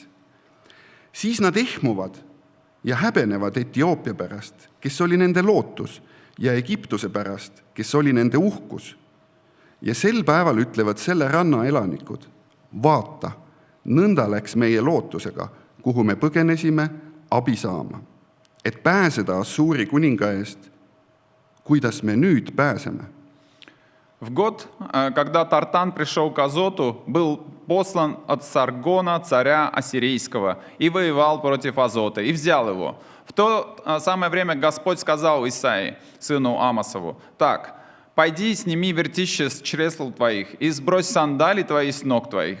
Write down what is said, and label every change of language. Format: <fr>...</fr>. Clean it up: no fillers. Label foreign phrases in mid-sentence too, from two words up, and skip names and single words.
<et>Siis nad ehmuvad ja häbenevad Etioopia pärast, kes oli nende lootus, ja Egiptuse pärast, kes oli nende uhkus. Ja sel päeval ütlevad selle ranna elanikud, vaata, nõnda läks meie lootusega, kuhu me põgenesime abi saama, et pääseda Assuuri kuninga eest, kuidas me nüüd pääseme.</et> <ru>В год, когда Тартан пришел к Азоту, был послан от Саргона, царя Ассирийского, и воевал против Азота, и взял его. В то самое время Господь сказал Исаии, сыну Амосову, так, пойди, сними вертище с чресл твоих и сбрось сандали твои с ног твоих.</ru>